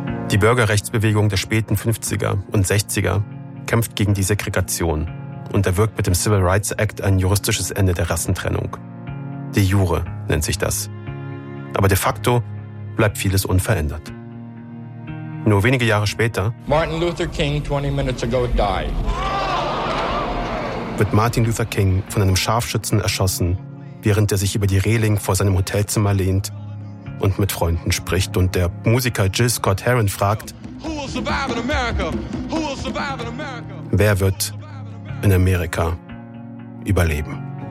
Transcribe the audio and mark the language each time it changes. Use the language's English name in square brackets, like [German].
[German] Die Bürgerrechtsbewegung der späten 50er und 60er kämpft gegen die Segregation und erwirkt mit dem Civil Rights Act ein juristisches Ende der Rassentrennung. De jure nennt sich das. Aber de facto bleibt vieles unverändert. Nur wenige Jahre später [English] Martin Luther King 20 minutes ago died. [German] Wird Martin Luther King von einem Scharfschützen erschossen, während er sich über die Reling vor seinem Hotelzimmer lehnt und mit Freunden spricht und der Musiker Jill Scott Heron fragt, wer wird in Amerika überleben?